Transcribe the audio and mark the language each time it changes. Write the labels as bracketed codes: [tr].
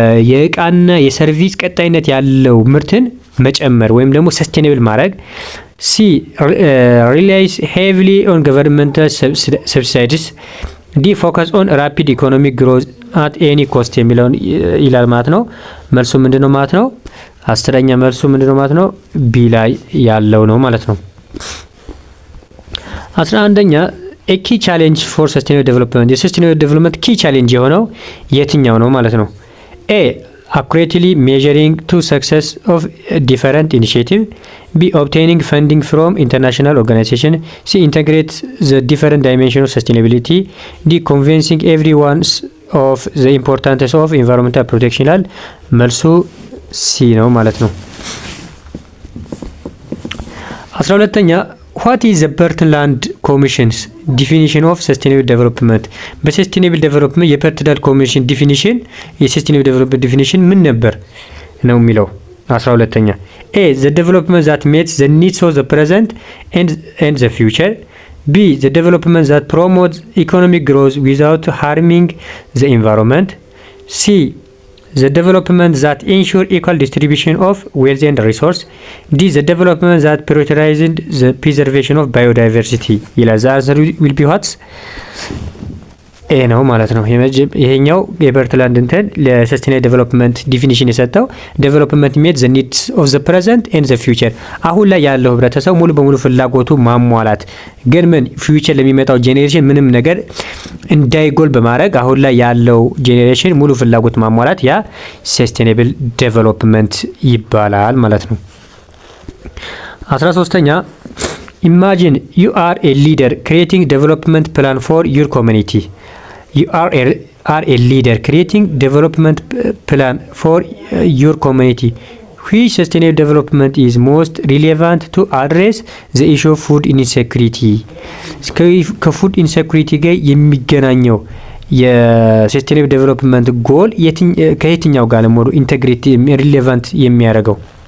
[am] የእቃና የሰርቪስ ቀጣይነት ያለው ምርትን መጨመር ወይም ደግሞ ሰስቴኔብል ማድረግ። [en] ሲ ሪላይስ ሄቪሊ ኦን ገቨርንመንታል ሰብሲዲስ፣ ዲ ፎከስ ኦን ራፒድ ኢኮኖሚክ ግሮዝ አት ኤኒ ኮስት [am] የሚለውን ይላል ማለት ነው። መልሱ ምንድነው ማለት ነው? አስረኛ መልሱ ምንድነው ማለት ነው? ቢ ላይ ያለው ነው ማለት ነው። 11ኛ [en] ኪ ቻሌንጅ ፎር ሰስቴናብል ዴቨሎፕመንት፣ [am] የሰስቴናብል ዴቨሎፕመንት ኪ ቻሌንጅ የሆነው የትኛው ነው ማለት ነው? [en] ኤ accurately measuring to success of different initiative, B obtaining funding from international organization, C integrate the different dimensions of sustainability, D convincing everyone of the importance of environmental protection [am] ይላል። መልሱ ሲ ነው ማለት ነው። [en] 12ኛ what is the Bertland Commission's definition of sustainable development? [am] በሰስቴናብል ዴቨሎፕመንት የበርትላንድ ኮሚሽን ዲፊኒሽን የሰስቴናብል ዴቨሎፕመንት ዲፊኒሽን ምን ነበር ነው የሚለው? [en] 12ኛ ኤ the development that meets the needs of the present and the future, B the development that promotes economic growth without harming the environment, C the development that ensure equal distribution of wealth and resource, D the development that prioritizes the preservation of biodiversity [am] ይላል። [en] The answer will be what? [am] ኤ ነው ማለት ነው። ይሄኛው የበርትላንድ እንትን ለሰስቴናብል ዴቨሎፕመንት ዲፊኒሽን የሰጠው [en] ዴቨሎፕመንት ሜት ዘ ኒድስ ኦፍ ዘ ፕሬዘንት ኤንድ ዘ ፊውቸር፣ [am] አሁን ላይ ያለው ህብረተሰብ ሙሉ በሙሉ ፍላጎቱ ማሟላት ግን ምን ፊውቸር ለሚመጣው ጄኔሬሽን ምንም ነገር እንዳይጎል በማድረግ አሁን ላይ ያለው ጄኔሬሽን ሙሉ ፍላጎት ማሟላት ያ ሰስቴናብል ዴቨሎፕመንት ይባላል ማለት ነው። [en] 13ኛ ኢማጂን ዩ አር ኤ ሊደር ክሪኤቲንግ ዴቨሎፕመንት ፕላን ፎር ዩር ኮሚኒቲ። You are a leader creating development plan for your community. Which sustainable development is most relevant to address the issue of food insecurity? [am] ከፉድ ኢንሴኩሪቲ ጋር የሚገናኘው የሰስቴናብል ዴቨሎፕመንት ጎል ከየትኛው ጋር ለሞዱ ኢንቴግሪቲ ሪሌቫንት የሚያደርገው?